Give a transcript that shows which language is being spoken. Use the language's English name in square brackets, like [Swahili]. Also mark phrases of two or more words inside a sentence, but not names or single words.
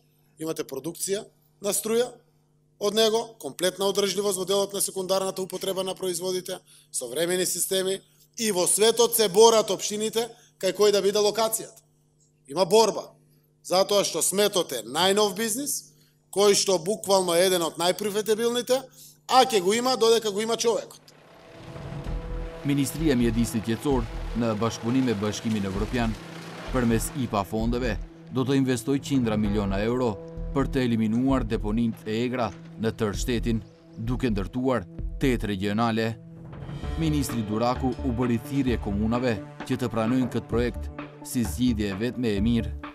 [Macedonian] Имате продукција на струја од него, комплетна одржливост во делот на секундарната употреба на производите, современи системи и во светот се борат општините кај кој да биде локацијата. Има борба, затоа што сметот е најнов бизнис, кој што буквално е еден од најпрофитабилните, а ќе го има додека го има човекот. [Albanian] Ministria e Mjedisit Qetësor në bashkëpunim me Bashkimin Evropian përmes IPA fondeve do të investoj qindra miliona euro për të eliminuar deponinë e Egra në tërë shtetin, duke ndërtuar 8 regionale. Ministri Duraku u bëri thirrje komunave që të pranojnë këtë projekt si zgjidhje e vetme e mirë.